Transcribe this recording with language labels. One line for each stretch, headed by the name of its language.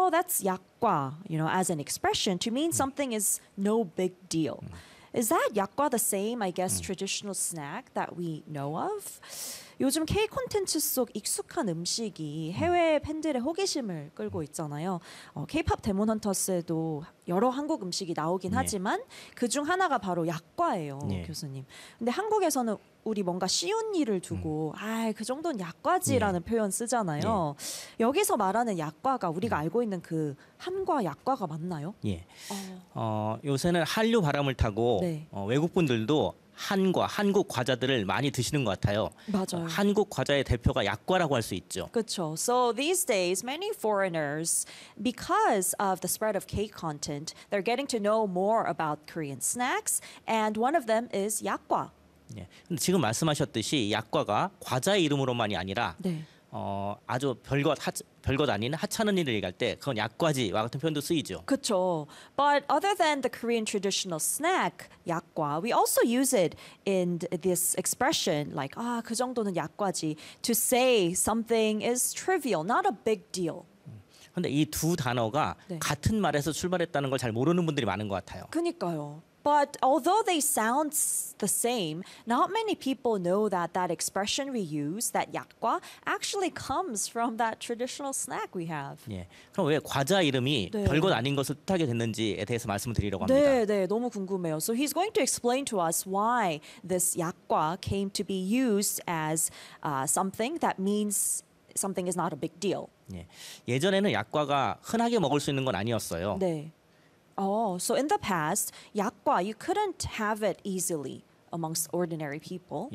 English: that's 약과, you know, as an expression to mean something is no big deal. Is that 약과 the same, I guess, traditional snack that we know of?
Korean: 요즘 K-콘텐츠 속 익숙한 음식이 해외 팬들의 호기심을 끌고 있잖아요. 어, K-POP 데몬 헌터스에도 여러 한국 음식이 나오긴 하지만 그중 하나가 바로 약과예요, 교수님. 근데 한국에서는 우리 뭔가 쉬운 일을 두고 아, 그 정도는 약과지라는 표현 쓰잖아요. 여기서 말하는 약과가 우리가 알고 있는 그 한과 약과가 맞나요? 요새는 한류 바람을 타고 외국분들도 한과 한국 과자들을 많이 드시는 것 같아요. 맞아요. 한국 과자의 대표가 약과라고 할 수 있죠. 그렇죠.
English: So these days, many foreigners, because of the spread of K-content, they're getting to know more about Korean snacks, and one of them is 약과.
Korean: 네. 근데 지금 말씀하셨듯이 약과가 과자의 이름으로만이 아니라 아주 별것 아닌 하찮은 일을 얘기할 때 그건 약과지와 같은 표현도 쓰이죠. 그렇죠.
English: But other than the Korean traditional snack, 약과, we also use it in this expression like
Korean: 아, 그 정도는 약과지
English: to say something is trivial, not a big deal.
Korean: 근데 이 두 단어가 같은 말에서 출발했다는 걸 잘 모르는 분들이 많은 것 같아요. 그러니까요.
English: But although they sound the same, not many people know that that expression we use, that 약과, actually comes from that traditional snack we have.
Korean: 예, 그럼 왜 과자 이름이 별것 아닌 것을 뜻하게 됐는지에 대해서 말씀을 드리려고 합니다. 네, 네, 너무 궁금해요.
English: So he's going to explain to us why this 약과 came to be used as something that means something is not a big deal.
Korean: 예, 예전에는 약과가 흔하게 먹을 수 있는 건 아니었어요. 네.
English: Oh, so in the past, 약과, you couldn't have it easily amongst ordinary people.